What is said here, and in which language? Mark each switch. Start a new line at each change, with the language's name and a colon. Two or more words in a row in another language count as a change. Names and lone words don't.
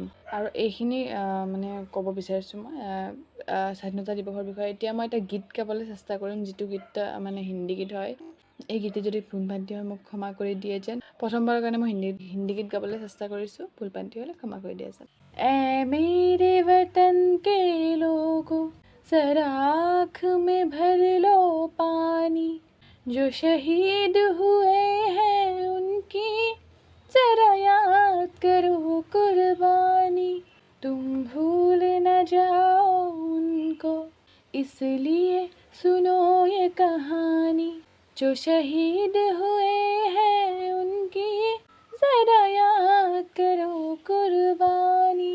Assamese: আৰু এইখিনি ক'ব বিচাৰিছোঁ মই স্বাধীনতা দিৱসৰ বিষয়ে। এতিয়া মই এটা গীত গাবলৈ চেষ্টা কৰিম, যিটো গীত হিন্দী গীত হয়। এই গীতে যদি ভুল ভ্ৰান্তি হয় মোক ক্ষমা কৰি দিয়ে যেন। প্ৰথমবাৰৰ কাৰণে মই হিন্দী গীত গাবলৈ চেষ্টা কৰিছোঁ, ভুল ভ্ৰান্তি হ'লে ক্ষমা কৰি দিয়ে যেন।
Hindi: ऐ मेरे वतन के लोगों जरा आँख में भर लो पानी, जो शहीद हुए हैं उनकी जरा याद करो कुर्बानी, तुम भूल न जाओ उनको इसलिए सुनो ये कहानी, जो शहीद हुए हैं उनकी जरा याद करो कुर्बानी।